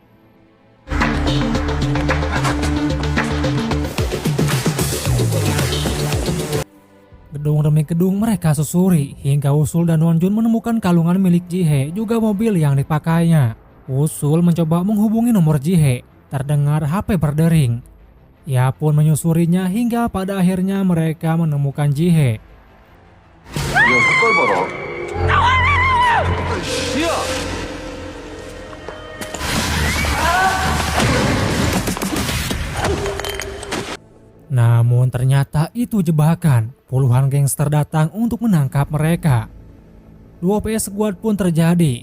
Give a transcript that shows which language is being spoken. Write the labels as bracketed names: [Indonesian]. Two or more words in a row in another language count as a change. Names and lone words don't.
[Indonesian] Gedung demi gedung mereka susuri, hingga Wusul dan Wonjun menemukan kalungan milik Ji-hye, juga mobil yang dipakainya. Wusul mencoba menghubungi nomor Ji-hye, terdengar HP berdering. Ia pun menyusurinya hingga pada akhirnya mereka menemukan Ji-hye. [Korean] 야, 색깔 봐라. [Indonesian] Namun ternyata itu jebakan. Puluhan gangster datang untuk menangkap mereka. 2 PS squad pun terjadi.